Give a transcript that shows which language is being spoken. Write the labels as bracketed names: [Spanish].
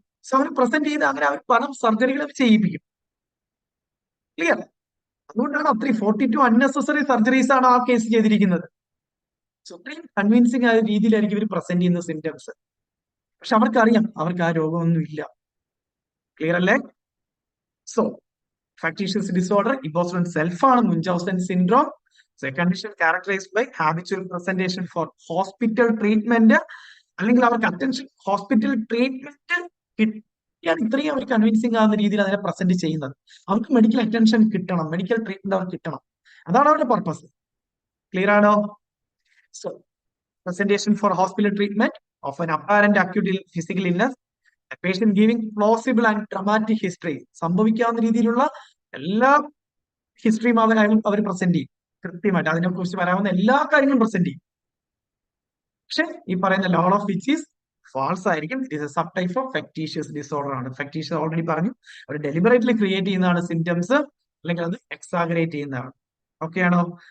[Malayalam] So അവർ present ചെയ്ത് അങ്ങനെ അവർ പല സർജറികൾ ചെയ്യിപ്പിക്കും. ക്ലിയർ? അതുകൊണ്ടാണ് അത്രയും 42 അൺനെസസറി സർജറീസ് ആണ് ആ കേസ് ചെയ്തിരിക്കുന്നത്. സോ അത്രയും കൺവിൻസിങ് ആയ രീതിയിലായിരിക്കും ഇവർ പ്രസന്റ് ചെയ്യുന്ന സിംറ്റംസ്. പക്ഷെ അവർക്കറിയാം അവർക്ക് ആ രോഗമൊന്നും ഇല്ല. ക്ലിയർ അല്ലേ? So factitious disorder, imposter self ആണ് മുൻചൗസൻ syndrome. [English] So a condition characterized by habitual presentation for hospital treatment. [Malayalam] അല്ലെങ്കിൽ അവർക്ക് അറ്റൻഷൻ ഹോസ്പിറ്റൽ ട്രീറ്റ്മെന്റ് കിട്ടിയാൽ ഇത്രയും അവർ കൺവിൻസിങ് ആവുന്ന രീതിയിൽ അതിനെ പ്രസന്റ് ചെയ്യുന്നത്. അവർക്ക് മെഡിക്കൽ അറ്റൻഷൻ കിട്ടണം, മെഡിക്കൽ ട്രീറ്റ്മെന്റ് അവർക്ക് കിട്ടണം. അതാണ് അവരുടെ പർപ്പസ്. ക്ലിയർ ആണോ? [English] So presentation for hospital treatment of an apparent acute physical illness, a patient giving plausible and dramatic history. [Malayalam] സംഭവിക്കാവുന്ന രീതിയിലുള്ള എല്ലാ ഹിസ്റ്ററിയും അവർ പ്രസന്റ് ചെയ്യും കൃത്യമായിട്ട്. അതിനെക്കുറിച്ച് വരാവുന്ന എല്ലാ കാര്യങ്ങളും പ്രസന്റ് ചെയ്യും. പക്ഷെ ഈ പറയുന്ന [English] all of which is false [Malayalam] ആയിരിക്കും. [English] it is a subtype of [Malayalam] ഫെക്ടീഷ്യസ് disorder ആണ്. ഫെക്ടീഷ്യസ് ഓൾറെഡി പറഞ്ഞു, അവർ ഡെലിബറേറ്റ്ലി ക്രിയേറ്റ് ചെയ്യുന്നതാണ് സിംറ്റംസ്, അല്ലെങ്കിൽ അത് എക്സാഗറേറ്റ് ചെയ്യുന്നതാണ്. ഓക്കെ ആണോ?